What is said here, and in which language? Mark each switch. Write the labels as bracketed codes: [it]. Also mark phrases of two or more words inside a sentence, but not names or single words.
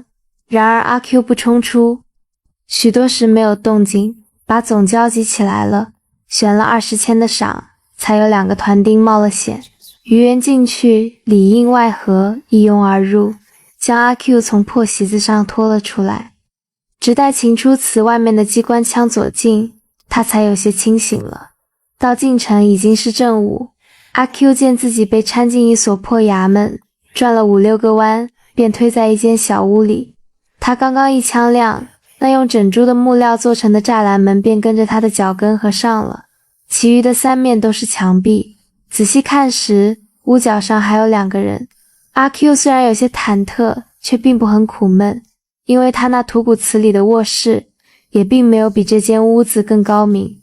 [zh] 然而阿 Q 不衝出，許多時沒有動靜，把總交集起來了，選了20錢的賞，才有2個團丁冒了險，魚猿進去，裡應外合，一擁而入，將阿 Q 從破席子上拖了出來，直待擒出祠外面的機關槍左近，他才有些清醒了。到進城已經是正午，阿 Q 見自己被攙進一所破衙門，轉了5、6個彎，便推在一間小屋裡。他剛剛一槍亮，那用整株的木料做成的柵欄門便跟着他的腳跟合上了，其餘的3面都是牆壁。仔細看時，屋角上還有2個人。阿 Q 雖然有些忐忑，卻並不很苦悶，因為他那土谷祠裡的臥室也並沒有比這間屋子更高明。